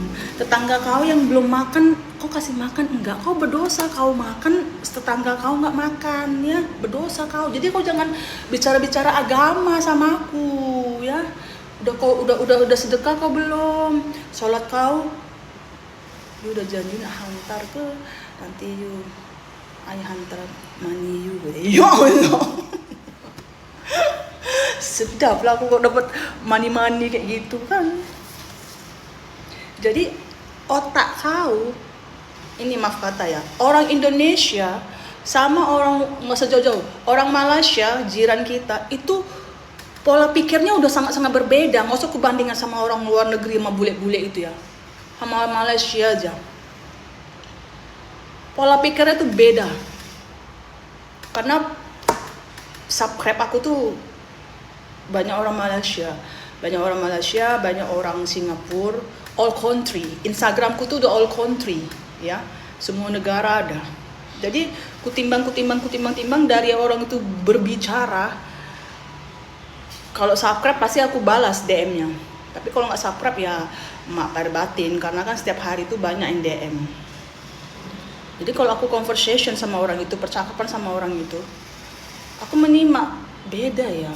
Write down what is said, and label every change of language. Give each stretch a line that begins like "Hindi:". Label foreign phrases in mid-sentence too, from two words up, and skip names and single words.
Indonesian: Tetangga kau yang belum makan, kau kasih makan enggak? Kau berdosa, kau makan, tetangga kau nggak makan ya, berdosa kau. Jadi kau jangan bicara agama sama aku ya. Udah sedekah kau belum? Sholat kau?
Malay: You udah janji nak hantar ke nanti you ayah hantar money you.
Arabic: Ya Allah.
Indonesian: Sedap lah aku kok dapat money kayak gitu kan. Jadi otak kau ini, maaf kata ya, orang Indonesia sama orang, nggak usah jauh-jauh, orang Malaysia jiran kita itu pola pikirnya udah sangat-sangat berbeda. Nggak usah kubandingkan sama orang luar negeri sama bule-bule itu ya, sama Malaysia aja pola pikirnya tuh beda. Karena subscribe aku tuh banyak orang Malaysia, banyak orang Singapura,
English: all country.
Indonesian: Instagramku tuh udah
English: all country,
Indonesian: ya, semua negara ada. Jadi kutimbang dari orang itu berbicara. Kalau subscribe pasti aku balas DM-nya. Tapi kalau nggak subscribe ya mak pada batin, karena kan setiap hari itu banyak yang DM. Jadi kalau aku conversation sama orang itu, percakapan sama orang itu, aku menyimak beda ya.